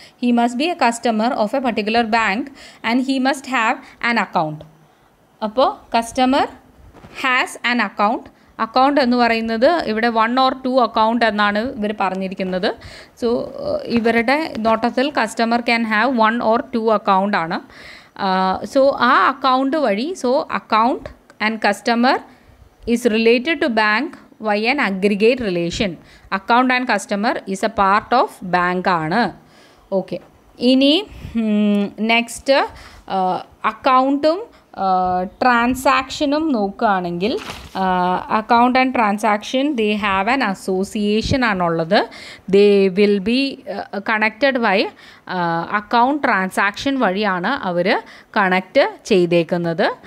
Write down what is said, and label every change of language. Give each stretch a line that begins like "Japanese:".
English: He must be a customer of a particular bank and he must have an account.
Malayalam: അപ്പോൾ
English: customer has an account
Malayalam: എന്ന് പറയുന്നത് ഇവിടെ 1 or 2 account എന്നാണ് ഇവർ പറഞ്ഞിരിക്കുന്നത്.
English: so
Malayalam: ഇവരുടെ നോട്ടത്തിൽ
English: Customer can have 1 or 2 account ആണ്. So ആ account വഴി account and customer is related to bank by an aggregate relation. Account and customer is a part of bank ആണ്.
Malayalam: ഓക്കെ, ഇനി നെക്സ്റ്റ് അക്കൗണ്ടും ട്രാൻസാക്ഷനും നോക്കുകയാണെങ്കിൽ account and transaction
English: they have an association
Malayalam: ആണുള്ളത്.
English: they will be connected by account transaction
Malayalam: വഴിയാണ് അവർ connect ചെയ്തേക്കുന്നത്.